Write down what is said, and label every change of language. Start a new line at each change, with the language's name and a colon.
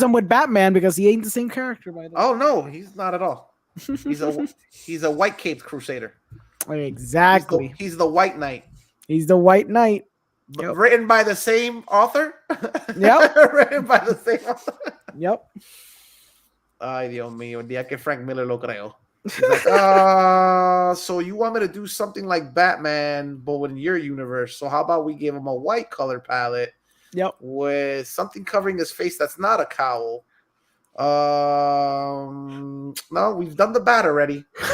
English: them with Batman because he ain't the same character. By the way. Oh no, he's not at all. He's a white caped crusader. Exactly. He's the White Knight. He's the White Knight. Yep. Written by the same author. Yep. Written by the same author. Yep.
Spanish: Ay, Dios mío, el día que Frank Miller lo creó.
English: He's like, so you want me to do something like Batman, but in your universe? So how about we give him a white color palette Yep. with something covering his face that's not a cowl, No, we've done the bat already.